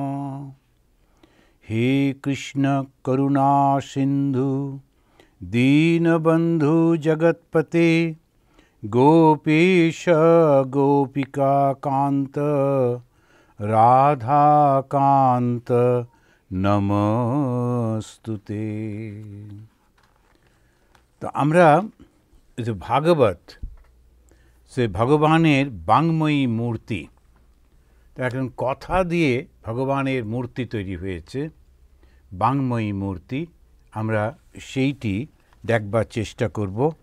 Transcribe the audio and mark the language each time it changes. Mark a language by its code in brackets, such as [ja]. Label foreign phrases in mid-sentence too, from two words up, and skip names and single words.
[sa] हे कृष्ण करुणा सिन्धु दीनबन्धु जगत्पते गोपेश गोपिका कान्त राधाकान्त नमस्तुते। [bn] তো আমরা যে ভাগবত সে ভগবানের বাংময়ী মূর্তি, তো এখন কথা দিয়ে ভগবানের মূর্তি তৈরি হয়েছে, বাংময়ী মূর্তি। আমরা সেইটি দেখবার চেষ্টা করব।